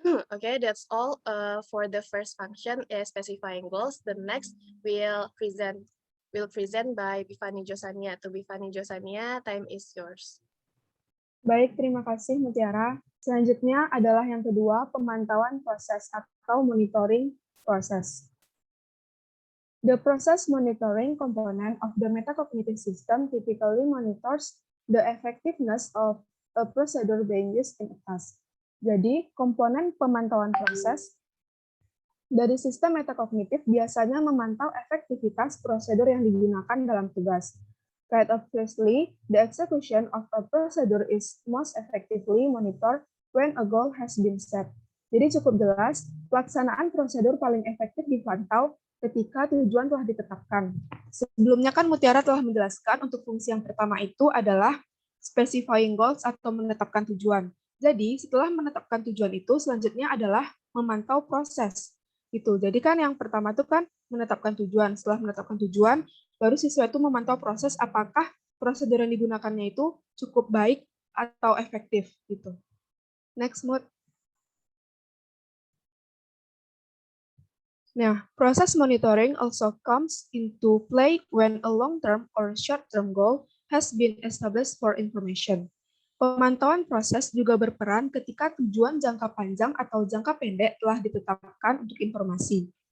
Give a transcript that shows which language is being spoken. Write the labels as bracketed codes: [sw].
[en] Okay, that's all for the first function is specifying goals. The next will present by Bifani Josania. To Bifani Josania, time is yours. [id] Baik, terima kasih Mutiara. Selanjutnya adalah yang kedua, pemantauan proses atau monitoring proses. [en] The process monitoring component of the metacognitive system typically monitors the effectiveness of a procedure being used in a task. [id] Jadi, komponen pemantauan proses dari sistem metakognitif biasanya memantau efektivitas prosedur yang digunakan dalam tugas. [en] Quite obviously, the execution of a procedure is most effectively monitored when a goal has been set. [id] Jadi cukup jelas, pelaksanaan prosedur paling efektif dipantau ketika tujuan telah ditetapkan. Sebelumnya kan Mutiara telah menjelaskan untuk fungsi yang pertama itu adalah specifying goals atau menetapkan tujuan. Jadi setelah menetapkan tujuan itu, selanjutnya adalah memantau proses. Gitu. Jadi kan yang pertama itu kan menetapkan tujuan. Setelah menetapkan tujuan, baru siswa itu memantau proses apakah prosedur yang digunakannya itu cukup baik atau efektif gitu. [en] Next mode. [id] Nah, proses [en] monitoring also comes into play when a long-term or short-term goal has been established for information. [id] Pemantauan proses juga berperan ketika tujuan jangka panjang atau jangka pendek telah ditetapkan untuk informasi.